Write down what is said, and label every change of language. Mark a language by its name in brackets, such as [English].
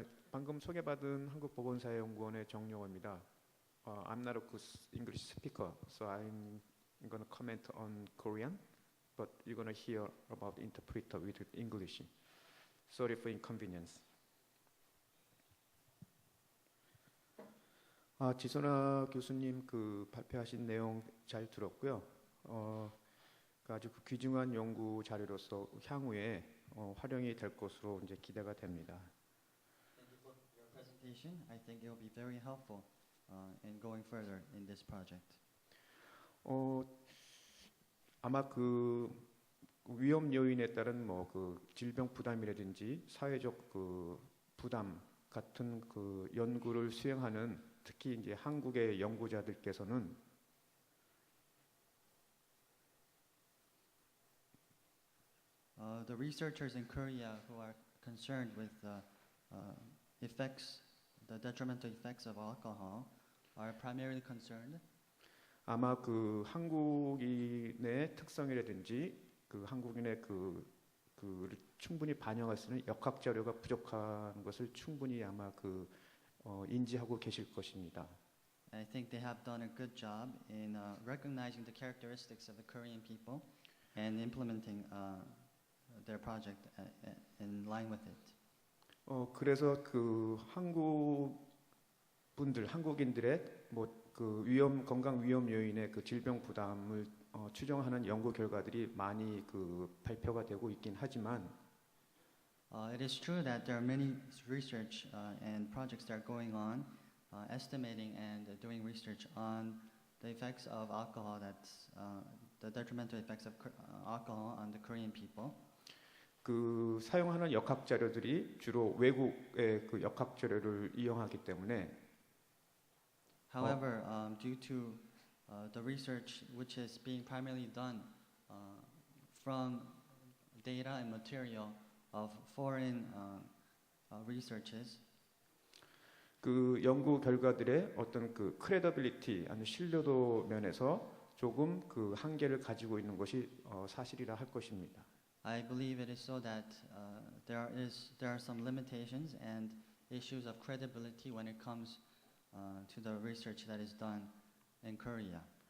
[Korean] 방금 소개받은 한국보건사회연구원의 정용호입니다. [English] I'm not a good English speaker, so I'm going to comment on Korean, but you're going to hear about interpreter with English. Sorry for inconvenience. [Korean] 지선아 교수님 그 발표하신 내용 잘 들었고요. 아주 귀중한 연구 자료로서 향후에 활용이 될 것으로 이제 기대가 됩니다. [English] I think it will be very helpful in going further in this project. [Korean] 아마 그 위험 요인에 따른 뭐 그 질병 부담이라든지 사회적 그 부담 같은 그 연구를 수행하는 특히 이제 한국의 연구자들께서는 [English] The researchers in Korea who are concerned with the detrimental effects of alcohol are primarily concerned. [Korean] 아마 그 한국인의 특성이라든지 그 한국인의 그 충분히 반영할 수 있는 역학 자료가 부족한 것을 충분히 아마 인지하고 계실 것입니다. [English] I think they have done a good job in recognizing the characteristics of the Korean people and implementing their project in line with it. [Korean] 그래서 그 한국인들의 뭐 그 건강 위험 요인의 그 질병 부담을 추정하는 연구 결과들이 많이 그 발표가 되고 있긴 하지만 [English] It is true that there are many research and projects that are going on estimating and doing research on the effects of alcohol, the detrimental effects of alcohol on the Korean people. [Korean] 그 사용하는 역학 자료들이 주로 외국의 그 역학 자료를 이용하기 때문에 [English] However, due to the research which is being primarily done from data and material of foreign researches, [Korean] 그 연구 결과들의 어떤 그 크레더빌리티 아니 신뢰도 면에서 조금 그 한계를 가지고 있는 것이 사실이라 할 것입니다. [English] I believe it is so that there are some limitations and issues of credibility when it comes to the research that is done in Korea.